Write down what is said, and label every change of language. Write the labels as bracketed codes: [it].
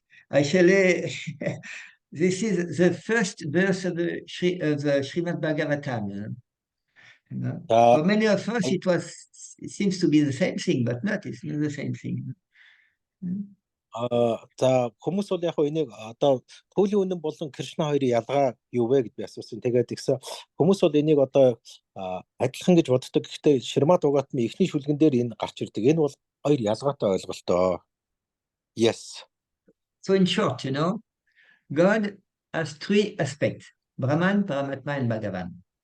[en] Actually, this is the first verse of the Srimad Bhagavatam. You know? For many of us, it seems to be the same thing, but not. It's not the same thing. [mn] За хүмүүс бол яг энийг одоо Түүлийн үнэн болон Кришна хоёрын ялгаа юу вэ гэж би асуусан. Тэгээд ихсэн хүмүүс бол энийг одоо адилхан гэж боддог. Гэхдээ Шримад Бхагаватамын эхний шүлгэн дээр энэ гарч ирдэг. Энэ бол хоёр ялгаатай ойлголтоо. [en] Yes. So in short, you know, God has 3 aspects: Brahman, Paramatma, and Bhagavan.